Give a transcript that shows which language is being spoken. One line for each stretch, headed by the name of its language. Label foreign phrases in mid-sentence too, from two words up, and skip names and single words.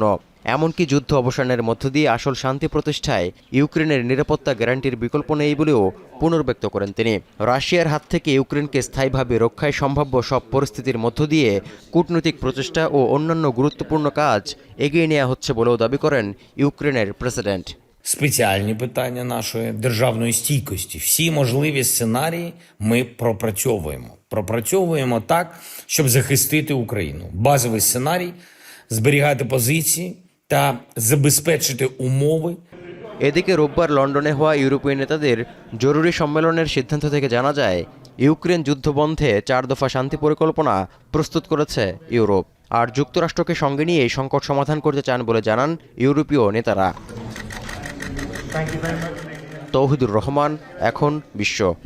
Bangla: এমনকি যুদ্ধ অবসানের মধ্য দিয়ে আসল শান্তি প্রতিষ্ঠায় ইউক্রেনের নিরাপত্তা গ্যারান্টির বিকল্প নেই বলেও পুনর্ব্যক্ত করেন তিনি। রাশিয়ার হাত থেকে ইউক্রেনকে স্থায়ীভাবে রক্ষায় সম্ভাব্য সব পরিস্থিতির মধ্য দিয়ে কূটনৈতিক প্রচেষ্টা ও অন্যান্য গুরুত্বপূর্ণ কাজ এগিয়ে নেওয়া হচ্ছে বলেও দাবি করেন ইউক্রেনের প্রেসিডেন্ট।
Ukrainian: Спеціальні питання нашої державної стійкості. Всі можливі сценарії ми пропрацьовуємо. Пропрацьовуємо так, щоб захистити Україну. Базовий сценарій – зберігати позиції та забезпечити умови.
Bangla: এদিকে রোববার লন্ডনে হওয়া ইউরোপীয় নেতাদের জরুরি সম্মেলনের সিদ্ধান্ত থেকে জানা যায়, ইউক্রেন যুদ্ধবন্ধে 4 দফা শান্তি পরিকল্পনা প্রস্তুত করেছে ইউরোপ। আর যুক্তরাষ্ট্রকে সঙ্গে নিয়ে এই সংকট সমাধান করতে চান বলে জানান ইউরোপীয় নেতারা। তৌহিদুর রহমান, এখন বিশ্ব।